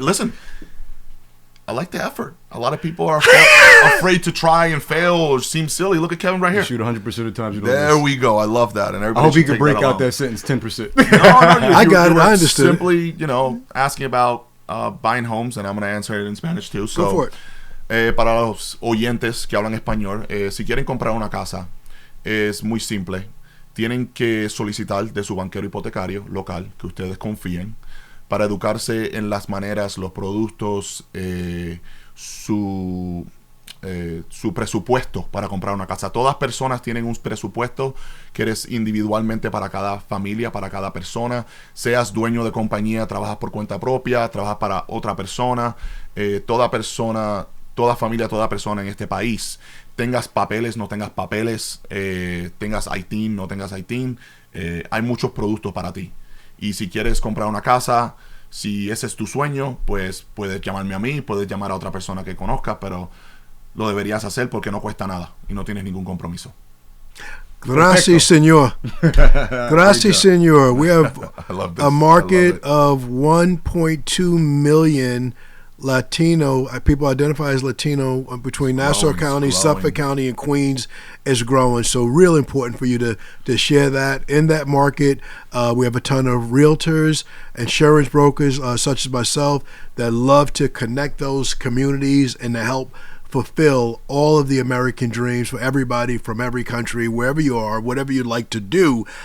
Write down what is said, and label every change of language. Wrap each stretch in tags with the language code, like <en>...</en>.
<en>Listen, I like the effort. A lot of people are afraid to try and fail or seem silly. Look at Kevin right here. You shoot 100% of the times. There we go. I love that. And I hope you can break out that sentence 10%. No, I got it. I understood. Simply, asking about buying homes, and I'm going to answer it in Spanish too. So, go for it.</en> <es>Para los oyentes que hablan español, si quieren comprar una casa, es muy simple. Tienen que solicitar de su banquero hipotecario local, que ustedes confíen, para educarse en las maneras, los productos, su presupuesto para comprar una casa. Todas personas tienen un presupuesto que eres individualmente para cada familia, para cada persona. Seas dueño de compañía, trabajas por cuenta propia, trabajas para otra persona. Toda persona, toda familia, toda persona en este país, tengas papeles, no tengas papeles, tengas ITIN, no tengas ITIN, hay muchos productos para ti. Y si quieres comprar una casa, si ese es tu sueño, pues puedes llamarme a mí, puedes llamar a otra persona que conozcas, pero lo deberías hacer porque no cuesta nada y no tienes ningún compromiso. Gracias, señor. Gracias, señor.</es> <en>We have a market of 1.2 million Latino people identify as Latino between Nassau County, Suffolk County, and Queens is growing. So real important for you to share that. In that market, we have a ton of realtors, insurance brokers such as myself that love to connect those communities and to help fulfill all of the American dreams for everybody from every country, wherever you are, whatever you'd like to do.</en>